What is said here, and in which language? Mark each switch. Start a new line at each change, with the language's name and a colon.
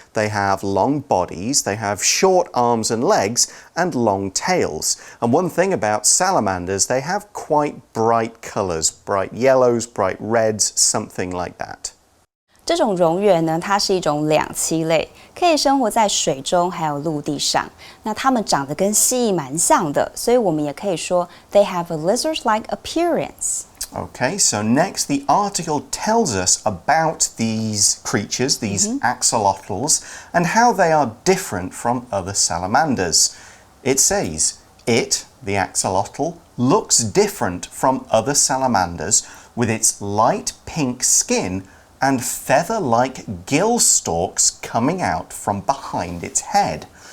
English: They have long bodies, they have short arms and legs, and long tails. And one thing about salamanders, they have quite bright colors, bright yellows, bright reds, something like that.
Chinese: 这种蝾螈呢，它是一种两栖类，可以生活在水中还有陆地上。那它们长得跟蜥蜴蛮像的，所以我们也可以说
English: they have a lizard-like appearance. Okay, so next the article tells us about these creatures, these axolotls, and how they are different from other salamanders. It says, it, the axolotl, looks different from other salamanders with its light pink skin and feather-like gill stalks coming out from behind its head.